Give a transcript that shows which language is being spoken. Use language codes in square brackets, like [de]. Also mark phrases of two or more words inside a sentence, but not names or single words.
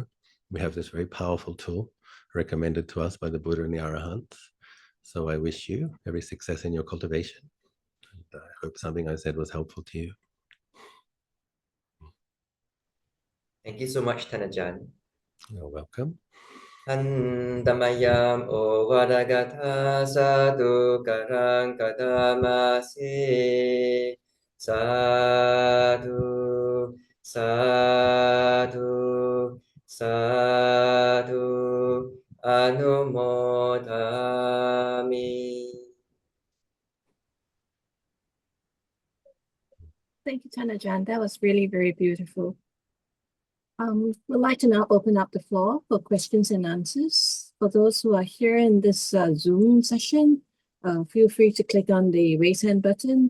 [en] We have this very powerful tool recommended to us by the Buddha and the Arahants. So I wish you every success in your cultivation. And I hope something I said was helpful to you. Thank you so much, Ajahn. You're welcome. [pi] Andamayam o vadagatha sadhu karang kadamasi sadhu sadhu sadhu anumodhami. [en] Thank you, Tanajan. That was really very beautiful. We'd like to now open up the floor for questions and answers. For those who are here in this Zoom session, feel free to click on the raise hand button.